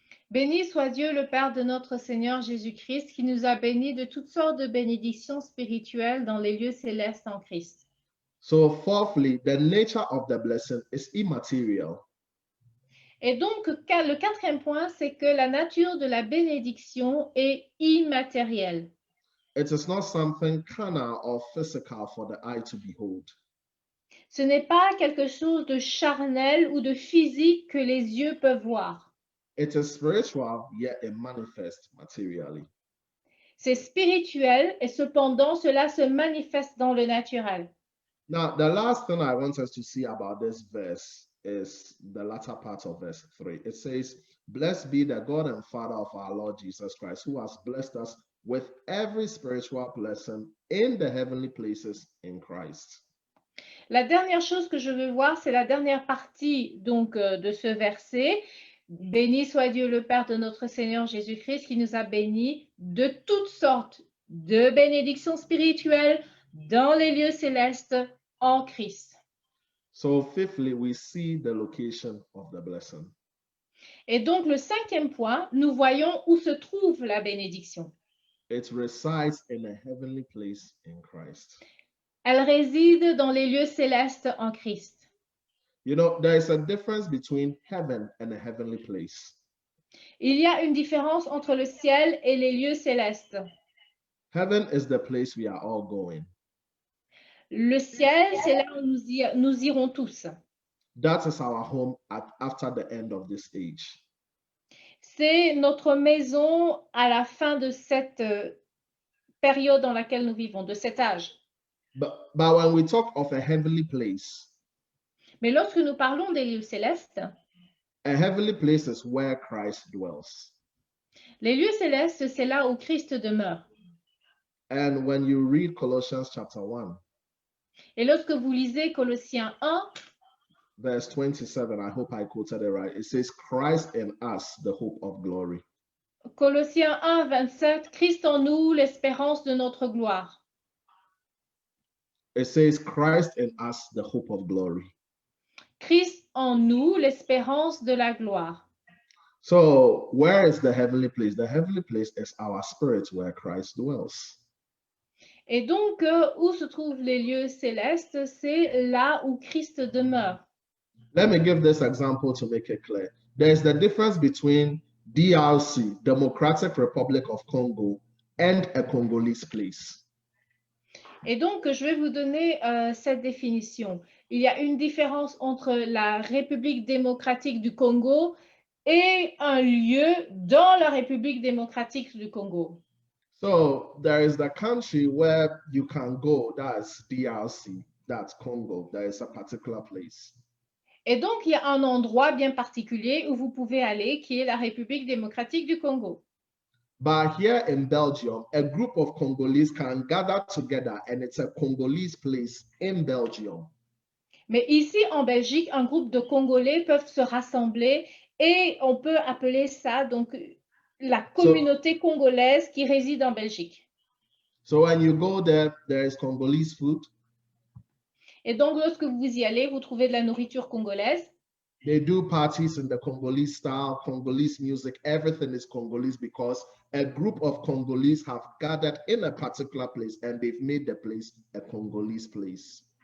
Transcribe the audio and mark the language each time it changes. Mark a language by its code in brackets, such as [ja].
[fr] Béni soit Dieu, le Père de notre Seigneur Jésus-Christ, qui nous a bénis de toutes sortes de bénédictions spirituelles dans les lieux célestes en Christ. [en] So, fourthly, the nature of the blessing is immaterial. [fr] Et donc, le quatrième point, c'est que la nature de la bénédiction est immatérielle. [en] It is not something carnal or physical for the eye to behold. [fr] Ce n'est pas quelque chose de charnel ou de physique que les yeux peuvent voir. [en] It is spiritual, yet it manifests materially. [fr] C'est spirituel et cependant cela se manifeste dans le naturel. [en] Now, the last thing I want us to see about this verse is the latter part of verse 3. It says, "Blessed be the God and Father of our Lord Jesus Christ, who has blessed us with every spiritual blessing in the heavenly places in Christ." [fr] La dernière chose que je veux voir, c'est la dernière partie donc de ce verset. Béni soit Dieu le Père de notre Seigneur Jésus-Christ qui nous a bénis de toutes sortes de bénédictions spirituelles dans les lieux célestes en Christ. [en] So, fifthly, we see the location of the blessing. [fr] Et donc, le cinquième point, nous voyons où se trouve la bénédiction. [en] It resides in a heavenly place in Christ. [fr] Elle réside dans les lieux célestes en Christ. [en] You know, there is a difference between heaven and a heavenly place. [fr] Il y a une différence entre le ciel et les lieux célestes. [en] Heaven is the place we are all going. [fr] Le ciel, c'est là où nous irons tous. [en] That is our home after the end of this age. [fr] C'est notre maison à la fin de cette période dans laquelle nous vivons, de cet âge. [en] But when we talk of a heavenly place, [fr] mais lorsque nous parlons des lieux célestes, [en] a heavenly place is where Christ dwells. [fr] Les lieux célestes, c'est là où Christ demeure. [en] And when you read Colossians chapter 1, [fr] et lorsque vous lisez Colossiens 1, [en] verse 27, I hope I quoted it right. It says, Christ in us, the hope of glory. [fr] Colossiens 1, 27, Christ en nous, l'espérance de notre gloire. [en] It says, Christ in us, the hope of glory. [fr] Christ en nous, l'espérance de la gloire. [en] So, where is the heavenly place? The heavenly place is our spirit where Christ dwells. [fr] Et donc, où se trouvent les lieux célestes? C'est là où Christ demeure. [en] Let me give this example to make it clear. There's the difference between DRC, Democratic Republic of Congo, and a Congolese place. [fr] Et donc, je vais vous donner cette définition. Il y a une différence entre la République démocratique du Congo et un lieu dans la République démocratique du Congo. [en] So there is the country where you can go, that's DRC, that's Congo, there is a particular place. [fr] Et donc, il y a un endroit bien particulier où vous pouvez aller, qui est la République démocratique du Congo. [en] But here in Belgium, a group of Congolese can gather together and it's a Congolese place in Belgium. [fr] Mais ici, en Belgique, un groupe de Congolais peuvent se rassembler et on peut appeler ça donc la communauté congolaise qui réside en Belgique. [en] So when you go there, there is Congolese food. [fr] Et donc, lorsque vous y allez, vous trouvez de la nourriture congolaise. [en] They do parties in the Congolese style, Congolese music, everything is Congolese because a group of Congolese have gathered in a particular place and they've made the place a Congolese place.